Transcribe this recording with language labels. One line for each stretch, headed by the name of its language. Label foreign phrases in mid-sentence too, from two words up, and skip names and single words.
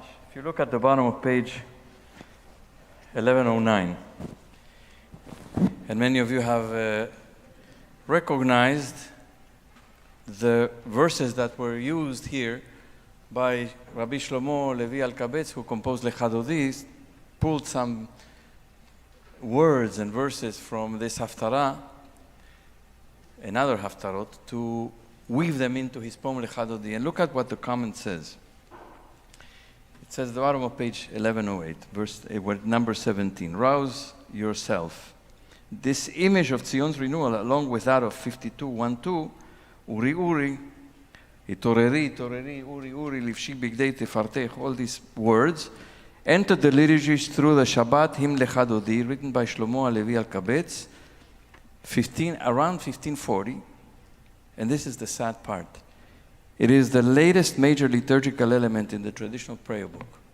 English: If you look at the bottom of page 1109, and many of you have recognized the verses that were used here by Rabbi Shlomo Levi Alkabetz, who composed Lecha Dodi, pulled some words and verses from this Haftarah and other Haftarot to weave them into his poem Lecha Dodi. And look at what the comment says. It says at the bottom of page 1108, verse number 17, rouse yourself. This image of Zion's renewal, along with that of 52:1-2,
Hebrew: עורי עורי התעוררי התעוררי עורי עורי לבשי בגדי תפארתך,
English: all these words, entered the liturgies through the Shabbat Hymn Lechadodi, written by Shlomo Halevi Alkabetz, around 1540. And this is the sad part. It is the latest major liturgical element in the traditional prayer book.